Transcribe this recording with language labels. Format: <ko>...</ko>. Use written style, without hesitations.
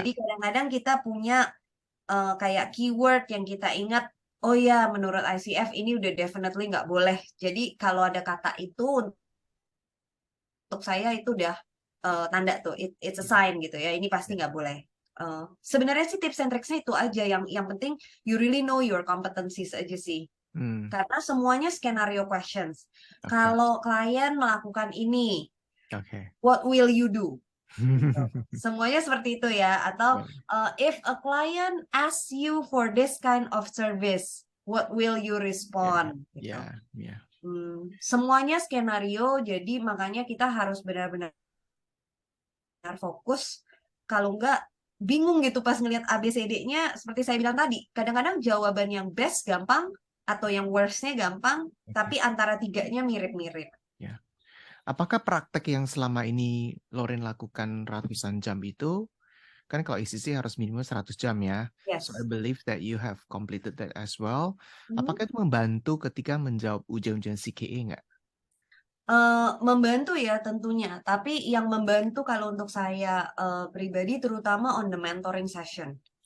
<id>Jadi kadang-kadang kita punya kayak keyword yang kita ingat. Oh ya, menurut ICF ini udah definitely nggak boleh. Jadi kalau ada kata itu untuk saya itu udah tanda tuh,</id> <en>it's a sign</en> <id>gitu ya. Ini pasti nggak boleh. Sebenarnya sih tips and tricksnya itu aja. Yang penting</id> <en>you really know your competencies aja sih.</en> <id>Karena semuanya skenario questions. Oke. Kalau klien melakukan ini, Oke.</id> <en>what will you do? Gitu.</en> <id>Semuanya seperti itu ya.</id> <en>Atau if a client asks you for this kind of service, what will you respond?</en> <id>Gitu. Ya. Semuanya skenario, jadi makanya kita harus benar-benar fokus. Kalau enggak bingung gitu pas ngelihat ABCD-nya, seperti saya bilang tadi, kadang-kadang jawaban yang best gampang atau yang worst-nya gampang, tapi antara tiganya mirip-mirip. Ya. Apakah praktek yang selama ini Lauren lakukan ratusan jam itu, kan kalau ICC harus minimum 100 jam ya.</id> <en>Yes. So I believe that you have completed that as well.</en> <id>Apakah itu membantu ketika menjawab ujian-ujian CKE nggak? Membantu ya tentunya, tapi yang membantu kalau untuk saya pribadi terutama</id> <en>on the mentoring session.</en>